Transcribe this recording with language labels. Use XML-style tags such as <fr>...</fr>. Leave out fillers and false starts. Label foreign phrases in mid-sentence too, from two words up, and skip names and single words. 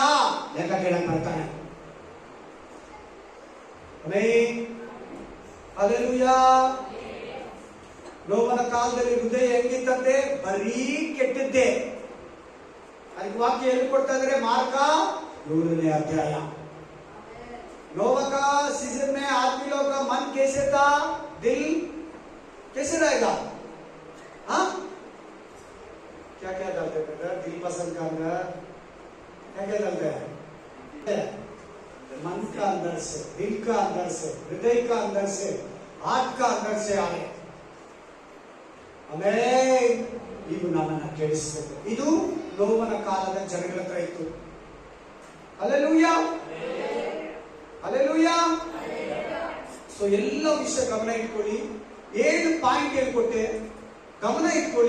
<kn>ಲೆಕ್ಕ ಕೇಳಕ್ ಬರ್ತಾನೆ. ಹಲ್ಲೆಲೂಯಾ. ನೋವನ ಕಾಲದಲ್ಲಿ ಹೃದಯ ಹೆಂಗಿತ್ತಂತೆ? ಬರೀ ಕೆಟ್ಟದ್ದೇ. ಅದಕ್ಕೆ ವಾಕ್ಯ ಎಲ್ಲಿ ಕೊಡ್ತಾ ಇದ್ರೆ? ಮಾರ್ಕ 7ನೇ अध्याय.</kn> <hi>नोवा का सीजन में आदमी लोग का मन कैसे था? दिल कैसे रहेगा? हाँ, क्या क्या डालते हैं? दिल पसंद का अंदर क्या क्या डालते हैं? मन का अंदर से, दिल का अंदर से, हृदय का अंदर से, हार्ट का अंदर से आए.</hi> <kn>हमें ಇದು ನಮ್ಮನ್ನ ಕೆಡಿಸಬೇಕು. ಇದು ನೋವನ ಕಾಲದ ಜನಗಳ ಹತ್ರ ಇತ್ತು. ಹಲ್ಲೆಲೂಯಾ, ಹಲ್ಲೆಲೂಯಾ. ಸೊ ಎಲ್ಲ ವಿಷಯ ಗಮನ ಇಟ್ಕೊಳ್ಳಿ. 7 ಪಾಯಿಂಟ್ ಹೇಳ್ಕೊಟ್ಟೆ, ಗಮನ ಇಟ್ಕೊಳ್ಳಿ.</kn>